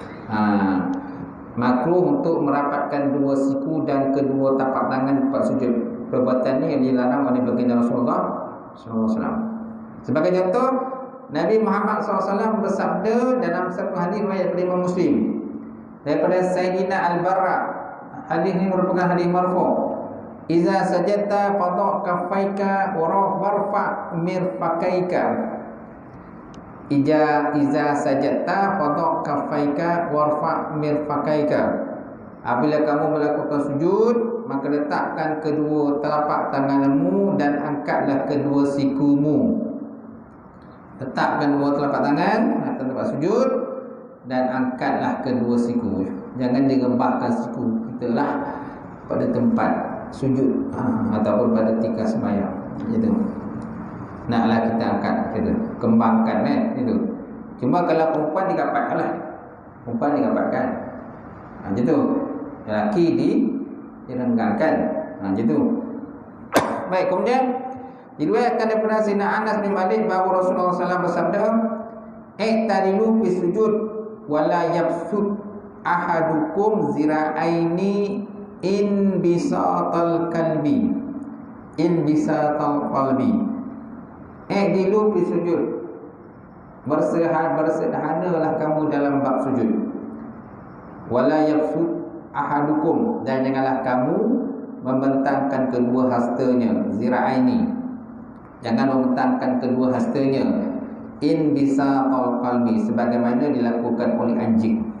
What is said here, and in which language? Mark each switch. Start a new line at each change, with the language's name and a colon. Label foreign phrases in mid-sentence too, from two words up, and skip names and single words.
Malay: Makruh untuk merapatkan dua siku dan kedua tapak tangan tempat sujud. Perbuatan ini yang dilarang oleh baginda Rasulullah SAW. Sebagai contoh, Nabi Muhammad SAW bersabda dalam satu hadis riwayat Imam Muslim daripada Sayyidina Al-Barra. Hadis ini merupakan hadis marfu'.
Arabic: إذا سجدت فضع كفيك وارفع مرفقيك. إذا سجدت فضع كفيك وارفع مرفقيك.
Malay: Apabila kamu melakukan sujud, maka letakkan kedua telapak tanganmu dan angkatlah kedua sikumu. Letakkan dua telapak tangan atas tempat sujud dan angkatlah kedua siku. Jangan direbahkan siku kita lah pada tempat sujud ataupun pada tika sembahyang. Gitu. Naklah kita angkat, kita kembangkan itu. Cuma kalau perempuan dirapatkan lah. Perempuan dirapatkan. Gitu. Lelaki direnggangkan. Gitu. Baik, kemudian diriwayatkan daripada Sayyidina Anas bin Malik bahawa Rasulullah SAW bersabda,
Arabic: "اعتدلوا في السجود ولا يبسط أحدكم ذراعيه انبساط الكلب." انبساط الكلب اعتدلوا في السجود.
Malay: Bersederhanalah kamu dalam bab sujud.
Arabic: ولا يبسط أحدكم,
Malay: dan janganlah kamu membentangkan kedua hastanya, zira'aini. Jangan membentangkan kedua hastanya
Arabic: انبساط الكلب,
Malay: sebagaimana dilakukan oleh anjing.